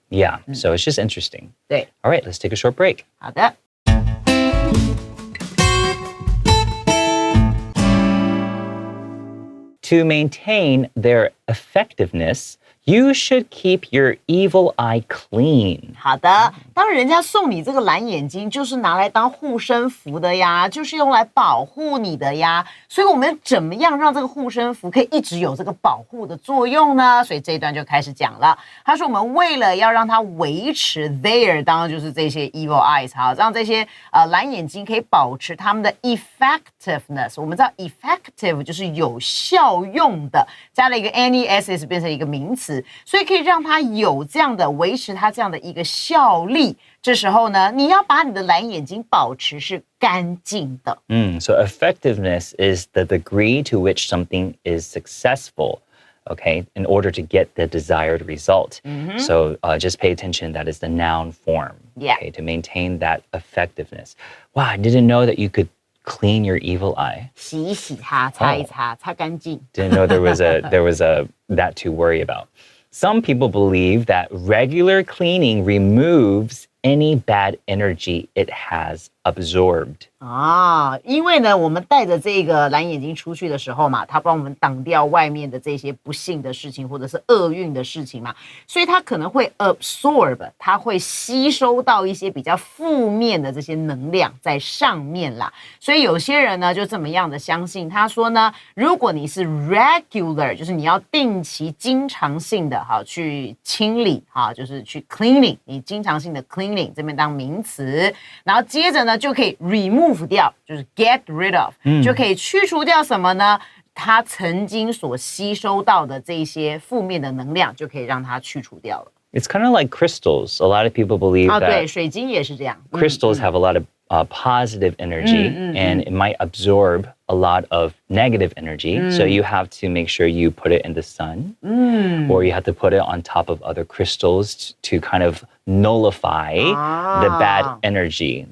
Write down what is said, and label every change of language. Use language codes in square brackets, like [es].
[en] Yeah, so it's just interesting. [zh] 对 [en] All right, let's take a short break. [zh] 好的。 [en] To maintain their effectiveness, you should keep your evil eye clean. [zh] 好的，当人家送你这个蓝眼睛，就是拿来当护身符的呀，就是用来保护你的呀。所以我们怎么样让这个护身符可以一直有这个保护的作用呢？所以这一段就开始讲了。他说我们为了要让它维持 there， 当然就是这些 evil eyes， 好，让这些蓝眼睛可以保持它们的 effectiveness。我们知道 effective 就是有效用的，加了一个 ness 变成一个名词，所以可以让它有这样的维持它这样的一个效力。这时候呢，你要把你的蓝眼睛保持是干净的。 [en] So effectiveness is the degree to which something is successful, okay, in order to get the desired result. So just pay attention, that is the noun form, Yeah. okay, to maintain that effectiveness. Wow, I didn't know that you could clean your evil eye. [zh] 洗一洗它，擦一擦，擦干净。 [en] Didn't know there was that to worry about. Some people believe that regular cleaning removes any bad energy it has absorbed. [zh] 因为呢，我们带着这个蓝眼睛出去的时候嘛，它帮我们挡掉外面的这些不幸的事情或者是厄运的事情嘛，所以它可能会 absorb， 它会吸收到一些比较负面的这些能量在上面啦。所以有些人呢就这么样的相信，他说呢，如果你是 regular， 就是你要定期、经常性的去清理，就是去 cleaning， 你经常性的 cleaning 这边当名词，然后接着呢就可以 remove 掉，就是 get rid of，就可以去除掉什么呢？它曾经所吸收到的这些负面的能量，就可以让它去除掉了。 [en] It's kind of like crystals. A lot of people believe [zh] 对， [en] that [zh] 水晶也是这样。 [en] crystals have a lot of positive energy and it might absorb a lot of negative energy. So you have to make sure you put it in the sun or you have to put it on top of other crystals to kind of nullify the bad energy.